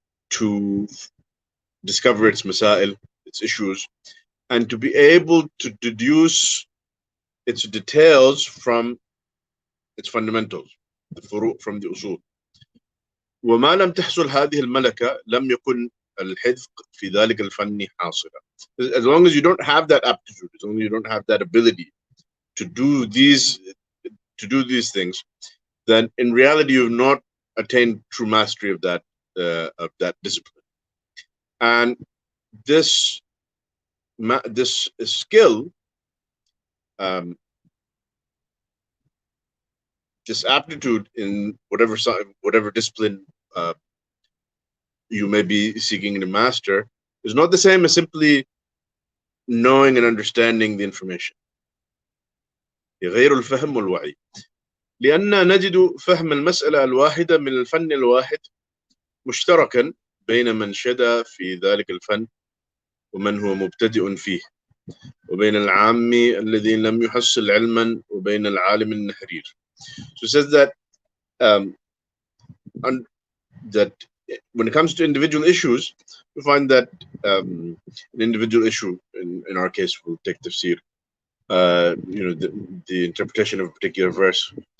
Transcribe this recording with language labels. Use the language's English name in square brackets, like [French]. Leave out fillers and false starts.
[English] to discover its masail, its issues, and to be able to deduce its details from its fundamentals, the furu' from the usul. [Arabic] وما لم تحصل هذه الملكة لم يكن الحذق في ذلك الفن حاصلا. [English] As long as you don't have that aptitude, as long as you don't have that ability to do these things, then in reality you've not attained true mastery of that discipline. And this skill, this aptitude in whatever discipline you may be seeking to master, is not the same as simply knowing and understanding the information. [Arabic] غير الفهم والوعي، لأن نجد فهم المسألة الواحدة من الفن الواحد مشتركا بين من شدا في ذلك الفن ومن هو مبتدئ فيه، وبين العامي الذي لم يحصل علما وبين العالم النحرير. [English] So it says that that when it comes to individual issues, we find that an individual issue, in our case, we'll take tafsir, the interpretation of a particular verse,